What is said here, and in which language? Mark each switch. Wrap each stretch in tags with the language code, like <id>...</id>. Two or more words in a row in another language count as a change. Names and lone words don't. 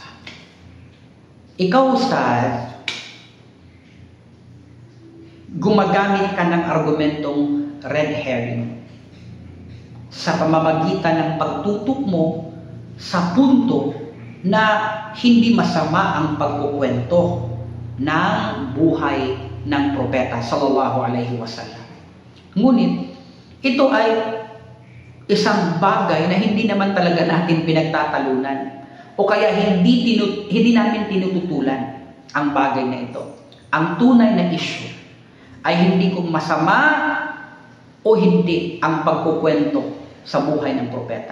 <tl>Ikaw, Ustaz, gumagamit ka ng argumentong</tl> <en>red herring</en> <tl>sa pamamagitan ng pagtutok mo sa punto na hindi masama ang pagkukwento ng buhay ng propeta</tl> <ar>صلى الله عليه وسلم.</ar> <tl>Ngunit ito ay isang bagay na hindi naman talaga natin pinagtatalunan o kaya hindi namin tinututulan ang bagay na ito. Ang tunay na issue ay hindi kung masama o hindi ang pagkukwento sa buhay ng propeta.</tl>